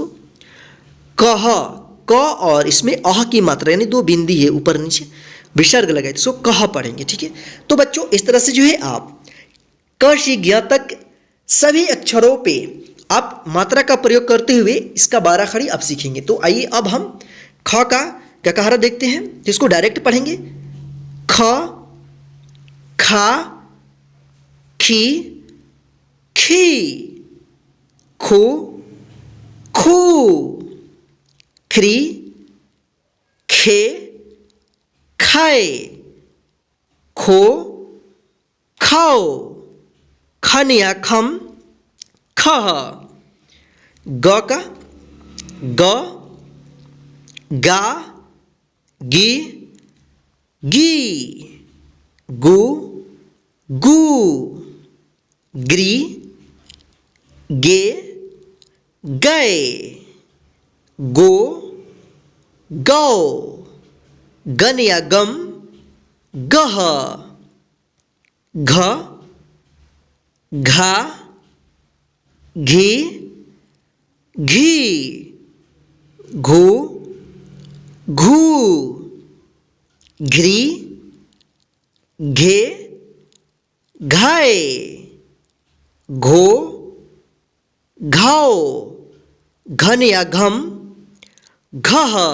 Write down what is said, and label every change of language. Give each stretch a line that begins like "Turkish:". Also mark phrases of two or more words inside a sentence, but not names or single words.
Hindi: कह, क और इसमें अह की मात्रा यानी दो बिंदी है ऊपर नीचे, विसर्ग लगाए, सो कह पढ़ेंगे, ठीक है। तो बच्चों इस तरह से जो है आप क से ज्ञ तक सभी अक्षरों पे आप मात्रा का प्रयोग करते हुए इसका 12 खड़ी आप सीखेंगे। तो आइए अब हम ख का ककारा देखते हैं, जिसको डायरेक्ट पढ़ेंगे। ख, खा, खी, खी, खू, खू, खरी, खे, खाए, खो, खाओ, खन या खम, खह, ग का ग, गा, गी, गी, गु, गू, ग्री, गे, गए, गो, गौ, गन या गम, गह, घ, घा, घी, घी, घू, घू, घ्री, घे, घाए, घो, घाओ, घन या घम, घह।